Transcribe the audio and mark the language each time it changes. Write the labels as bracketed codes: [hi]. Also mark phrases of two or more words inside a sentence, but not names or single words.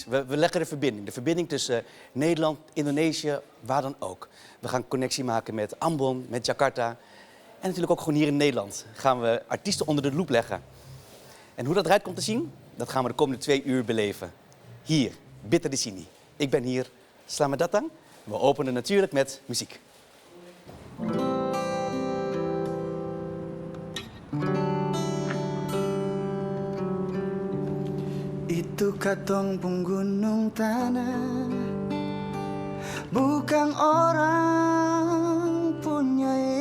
[nl] We leggen de verbinding tussen Nederland, Indonesië, waar dan ook. We gaan connectie maken met Ambon, met Jakarta. En natuurlijk ook gewoon hier in Nederland gaan we artiesten onder de loep leggen. En hoe dat eruit komt te zien, dat gaan we de komende 2 uur beleven. Hier, [abs] Beta di Sini. [nl] Ik ben hier, [id] selamat datang. [nl] We openen natuurlijk met muziek. [abs] Itu katong penggunung tanah, bukan orang punya.